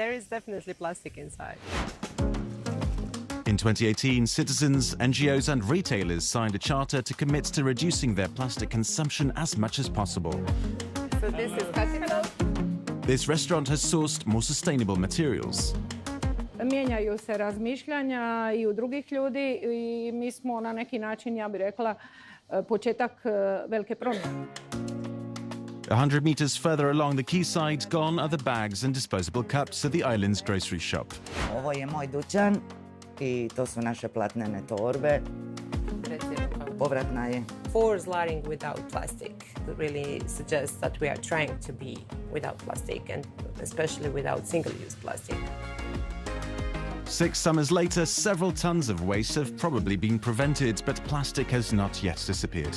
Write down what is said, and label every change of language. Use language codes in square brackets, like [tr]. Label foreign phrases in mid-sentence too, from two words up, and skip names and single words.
[en] There is definitely plastic inside. In 2018, citizens, NGOs and retailers signed a charter to commit to reducing their plastic consumption as much as possible. So this is capital. This restaurant has sourced more sustainable materials. [hr] Mijenjaju se razmišljanja i u drugih ljudi i mi smo na neki način, ja bih rekla, početak velike promjene. [en] 100 meters further along the quayside, gone are the bags and disposable cups at the island's grocery shop. [hr] Ovo je moj dućan i to su naše platnene torbe. Povratna je. [en] For Zarin without plastic really suggests that we are trying to be without plastic and especially without single-use plastic. 6 summers later, several tons of waste have probably been prevented, but plastic has not yet disappeared.